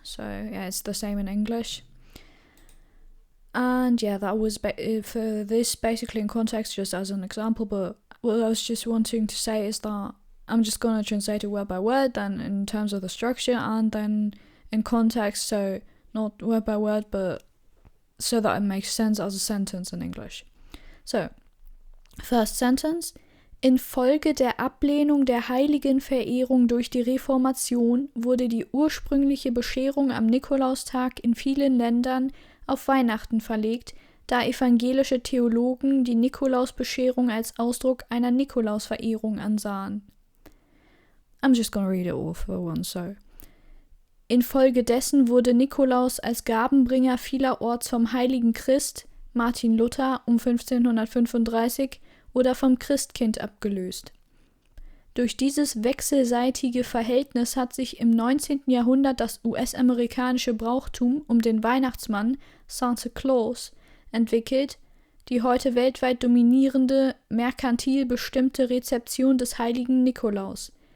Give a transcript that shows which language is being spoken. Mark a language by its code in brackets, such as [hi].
[en] So yeah, it's the same in English. And yeah, that was for this basically in context, just as an example. But what I was just wanting to say is that I'm just going to translate it word by word, then in terms of the structure, and then in context, so not word by word, but so that it makes sense as a sentence in English. So, first sentence. [de] Infolge der Ablehnung der Heiligenverehrung durch die Reformation wurde die ursprüngliche Bescherung am Nikolaustag in vielen Ländern auf Weihnachten verlegt, da evangelische Theologen die Nikolausbescherung als Ausdruck einer Nikolausverehrung ansahen. [en] I'm just gonna read it all for once, so. [de] Infolgedessen wurde Nikolaus als Gabenbringer vielerorts vom heiligen Christ, Martin Luther, um 1535 oder vom Christkind abgelöst. Durch dieses wechselseitige Verhältnis hat sich im 19. Jahrhundert das US-amerikanische Brauchtum um den Weihnachtsmann, Santa Claus, entwickelt, die heute weltweit dominierende, merkantil bestimmte Rezeption des heiligen Nikolaus.